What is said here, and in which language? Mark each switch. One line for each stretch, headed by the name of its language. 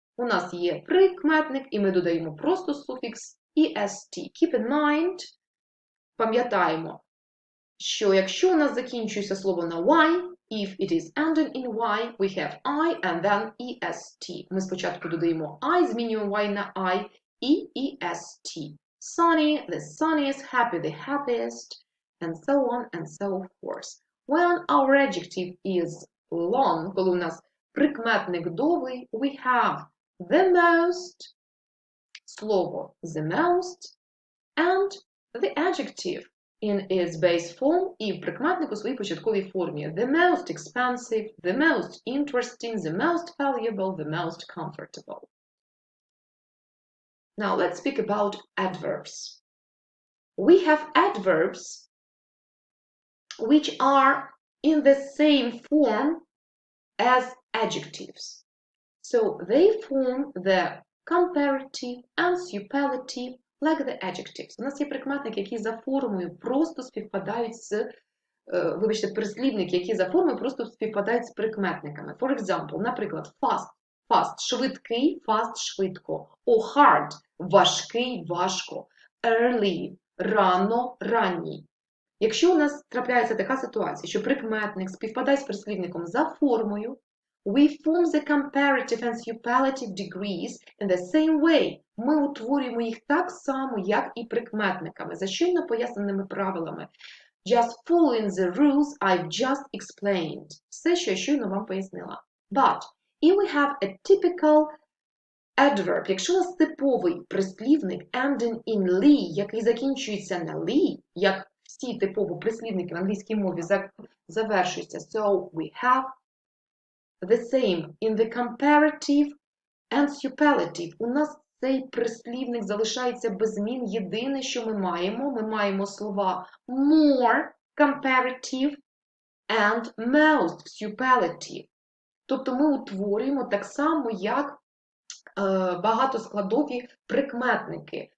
Ukrainian: У нас є прикметник, і ми додаємо просто суфікс est.
English: Keep in mind,
Ukrainian: пам'ятаємо, що якщо у нас закінчується слово на y,
English: if it is ending in y, we have I and then est.
Ukrainian: Ми спочатку додаємо I, змінюємо y на I і est.
English: Sunny, the sunniest, happy, the happiest, and so on and so forth. When our adjective is long,
Ukrainian: коли у нас прикметник довгий,
English: we have the most, слово the most, and the adjective in its base form
Ukrainian: і прикметник у своїй початковій формі.
English: The most expensive, the most interesting, the most valuable, the most comfortable. Now let's speak about adverbs. We have adverbs which are in the same form as adjectives. So they form the comparative and superlative like the adjectives.
Ukrainian: У нас є прикметники, які за формою просто співпадають з, вибачте, прислівники, які за формою просто співпадають з прикметниками.
English: For example,
Ukrainian: наприклад,
English: fast, fast, швидкий, fast, швидко.
Ukrainian: Or hard, важкий, важко. Early, рано, ранній. Якщо у нас трапляється така ситуація, що прикметник співпадає з прислівником за формою,
English: we form the comparative and superlative degrees in the same way.
Ukrainian: Ми утворюємо їх так само, як і прикметниками, за щойно поясненими правилами.
English: Just following the rules I've just explained.
Ukrainian: Все, що я щойно вам пояснила.
English: But if we have a typical adverb,
Ukrainian: якщо у нас типовий прислівник
English: ending in ly,
Ukrainian: який закінчується на ly, як всі типові прислівники в англійській мові завершуються,
English: so we have the same in the comparative and superlative.
Ukrainian: У нас цей прислівник залишається без змін. Єдине, що ми маємо слова more comparative and most superlative. Тобто ми утворюємо так само, як багатоскладові прикметники.